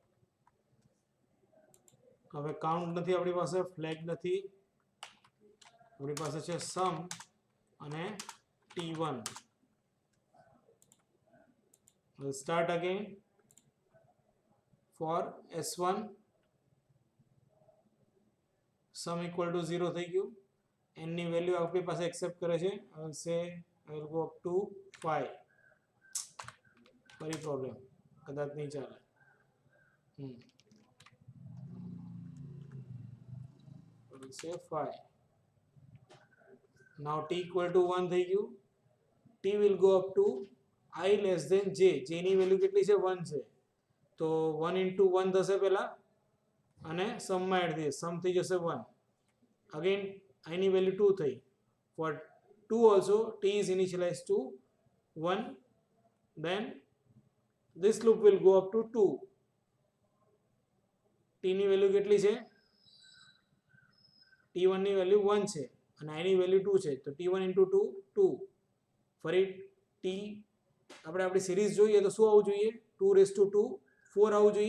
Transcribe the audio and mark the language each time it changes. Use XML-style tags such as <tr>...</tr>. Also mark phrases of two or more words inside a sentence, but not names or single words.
<gu>હવે કાઉન્ટ નથી આપણી પાસે, ફ્લેગ નથી, આપણી પાસે છે સમ અને t1.</gu> <en>we'll start again for s1 sum equal to 0</en> <gu>થઈ ગયું. n ની વેલ્યુ આપણી પાસે એક્સેપ્ટ કરે છે.</gu> <en>I will say I will go up to 5.</en> <gu>ફરી પ્રોબ્લેમ કદાચ નહીં ચાલે.</gu> <en>I will say 5. now t equal to 1</en> <gu>થઈ ગયું.</gu> <en>t will go up to I less than j.</en> <gu>j ની વેલ્યુ કેટલી છે? 1 છે. તો 1 into 1 થશે પહેલા અને સમ માં એડ થઈ સમ થઈ જશે 1. અગેન I ની વેલ્યુ 2 થઈ.</gu> <en>for 2 also t is initialized to 1. then this loop will go up to 2.</en> <gu>t ની વેલ્યુ કેટલી છે? t1 ની વેલ્યુ 1 છે અને I ની વેલ્યુ 2 છે. તો t1 into 2 2. ફરી t આપણે આપણી સિરીઝ જોઈએ તો શું આવવું જોઈએ? 2</gu> <en>raised to</en> <gu>2 4 આવવું જોઈએ.</gu>